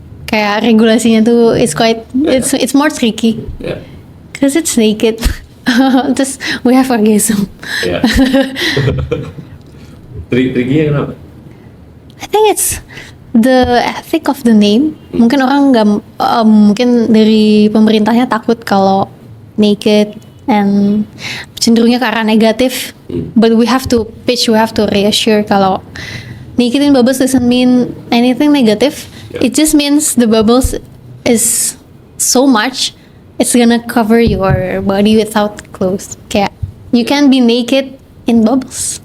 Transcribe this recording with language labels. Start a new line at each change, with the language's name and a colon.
Indonesian: Kayak regulasinya tuh
English: it's more tricky Yeah. because it's naked.
Indonesian: Terus
English: we have orgasm. Yeah.
Indonesian: Tricky kenapa?
English: I think it's the ethic of the name.
Indonesian: Mungkin orang nggak mungkin dari pemerintahnya takut kalau
English: naked and
Indonesian: cenderungnya ke arah negatif.
English: But we have to reassure
Indonesian: kalau
English: naked in bubbles doesn't mean anything negative. Yeah. It just means the bubbles is so much. It's gonna cover your body without clothes.
Indonesian: Kayak
English: you can be naked in bubbles.